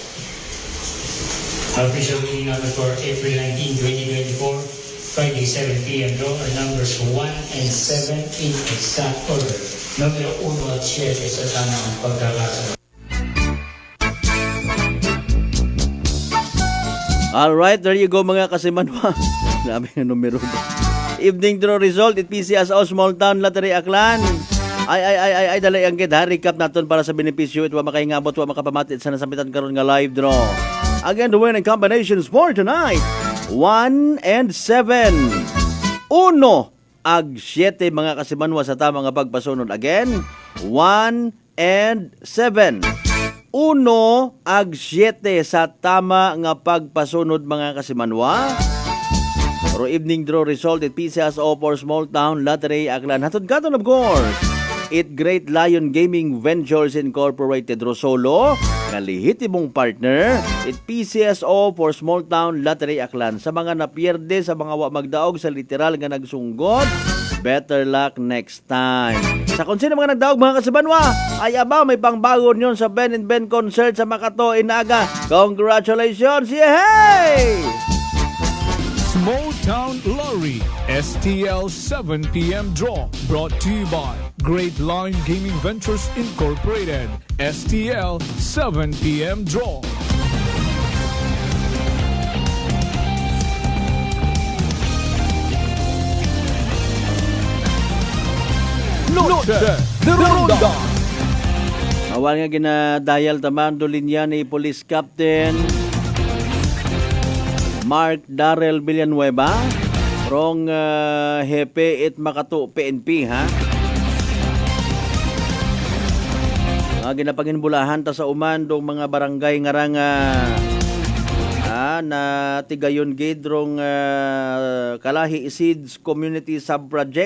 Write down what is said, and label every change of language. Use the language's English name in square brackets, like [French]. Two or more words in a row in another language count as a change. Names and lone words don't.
[English] Official winning number for April 19, 2024, Friday 7 p.m. draw are numbers 1 and 7 in exact order. [Filipino] Numero 1 at 7 sa tamang pagkakasunod. [English] Alright, there you go [Aklanon] mga kasimanwa. Dami na numero. [English] Evening draw result, it PCS o Small Town Lottery Aklan. [Aklanon] Ay, dalay ang gid ha. Recap naton para sa benepisyo. Ito makaingabot, wa makapamatit sa nasambitan karon nga live draw. [English] Again, the winning combinations for tonight, 1 and 7. [Aklanon] 1 ag 7 mga kasimanwa sa tama nga pagpasunod. [English] Again, 1 and 7. [Aklanon] 1 ag 7 sa tama nga pagpasunod mga kasimanwa. [English] Pero evening draw result at PCS o for Small Town Lottery Aklan. [Aklanon] Hatod katon [English] of course. [Aklanon] It Great Lion Gaming Ventures Incorporated Rosolo, nga lehitimong partner, it PCSO for Small Town Lottery Aklan. Sa mga napierde, sa mga wa magdaog sa literal nga nagsunggot, [English] better luck next time. [Aklanon] Sa kung sino mga nagdaog mga kasibanwa, ay aba may pangbagon yon sa Ben and Ben concert sa Makato Inaga. [English] Congratulations! Yehey! Small Town Lottery STL 7 p.m. draw brought to you by Great Line Gaming Ventures Incorporated. STL 7 p.m. draw. Noche de Ronda. [Aklanon] Awal nga ginadial tamando linya ni Police Captain Mark Darrell Villanueva, rong Hepe it Makato PNP ha. Ginapanginbulahan ta sa umandong mga barangay nga na tigayon gid rong Kalahi Seeds Community Sub-Project.